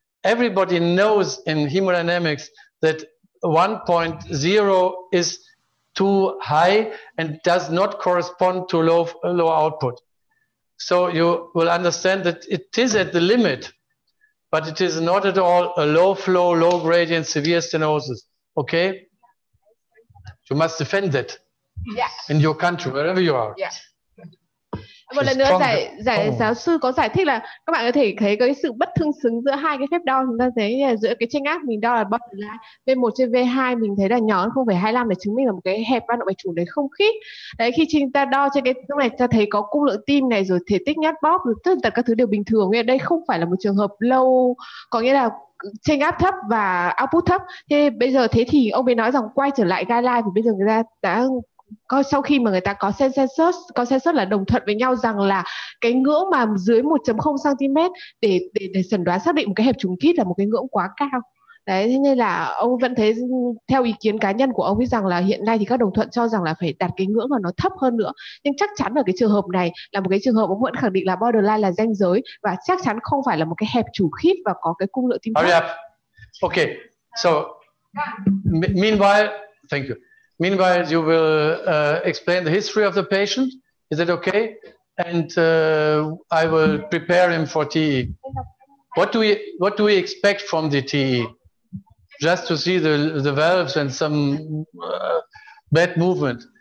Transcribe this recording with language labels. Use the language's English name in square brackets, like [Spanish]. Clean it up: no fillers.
[English] Everybody knows in hemodynamics that 1.0 is too high and does not correspond to low output. So you will understand that it is at the limit, but it is not at all a low flow, low gradient, severe stenosis. Okay? You must defend that in your country, wherever you are. Yeah. [Vietnamese] Một lần nữa giáo sư có giải thích là các bạn có thể thấy cái sự bất tương xứng giữa hai cái phép đo. Chúng ta thấy giữa cái chênh áp mình đo là borderline V1 trên V2 mình thấy là nhỏ hơn 0,25 để chứng minh là một cái hẹp van động mạch chủ đấy không khít. Đấy, khi chúng ta đo trên cái lúc này ta thấy có cung lượng tim này, rồi thể tích nhát bóp, rồi tất cả các thứ đều bình thường. Đây không phải là một trường hợp low, có nghĩa là chênh áp thấp và output thấp. Thế bây giờ thế thì ông ấy nói rằng quay trở lại guideline, thì bây giờ người ta đã sau khi mà người ta có consensus là đồng thuận với nhau rằng là cái ngưỡng mà dưới 1.0 cm để chẩn đoán xác định một cái hẹp trùng kít là một cái ngưỡng quá cao. Đấy, thế nên là ông vẫn thấy, theo ý kiến cá nhân của ông ấy, rằng là hiện nay thì các đồng thuận cho rằng là phải đặt cái ngưỡng mà nó thấp hơn nữa. Nhưng chắc chắn ở cái trường hợp này là một cái trường hợp ông vẫn khẳng định là borderline là ranh giới, và chắc chắn không phải là một cái hẹp chủ khít và có cái cung lượng tim thấp. [English] Hurry up. Okay, so meanwhile, thank you. Meanwhile, you will explain the history of the patient. Is that okay? And I will prepare him for TE. What do we expect from the TE? Just to see the valves and some bad movement.